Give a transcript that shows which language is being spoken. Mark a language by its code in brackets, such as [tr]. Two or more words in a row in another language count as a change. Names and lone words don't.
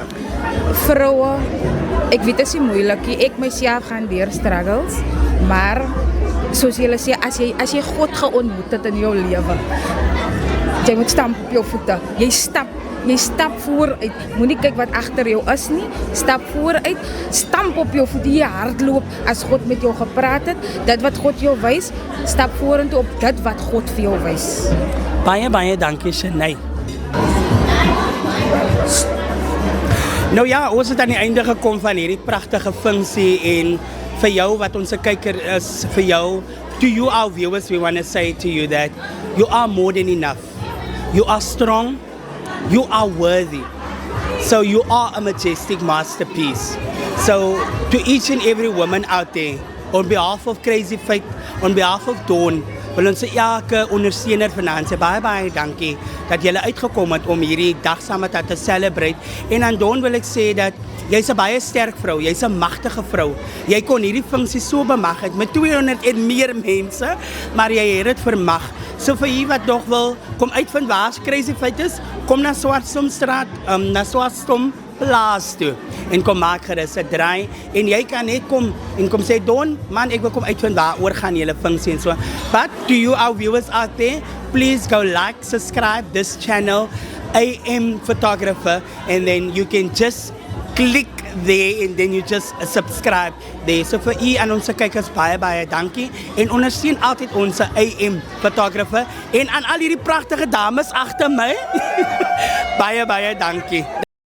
[af] Vroue, ek weet dit is nie moeilik nie, ek myself gaan deur struggles, maar soos julle sê, as jy God geontmoet het in jou lewe, jy moet stamp op jou voete, jy stap vooruit, moenie kyk wat agter jou is nie, stap vooruit, stamp op jou voete, jy hardloop as God met jou gepraat het, dit wat God jou wys, stap vorentoe op dit wat God vir jou wys. Baie dankie Shanae. Nou ja, ons het aan die einde gekom van hierdie pragtige funksie en vir jou wat ons kyker is, vir jou, [en] to you our viewers, we want to say to you that you are more than enough. You are strong. You are worthy. So you are a majestic masterpiece. So to each and every woman out there, on behalf of Crazy Fight, on behalf of Dawn, [af] wil ons elke ondersteuner vanaand sê baie dankie dat julle uitgekom het om hierdie dag saam met haar te celebrate. En aan Dawn wil ek sê dat jy's 'n baie sterk vrou, jy's 'n magtige vrou. Jy kon hierdie funksie so bemag het met 200 en meer mense, maar jy het dit vermag. So vir jy wat nog wil kom uitvind waar Crazy Fight is, kom na Swartstomstraat, na Swartstom Plaas toe en kom maak gerus 'n draai en jy kan net kom en kom sê Don, man, ek wil kom uitvind waar oor gaan julle funksie en so. [en] But to you our viewers out there, please go like, subscribe this channel, AM Photographer, and then you can just click there and then you just subscribe there. [af] So vir u aan ons kykers baie dankie en ondersteun altyd ons AM Photographer en aan al hierdie pragtige dames agter my. baie dankie.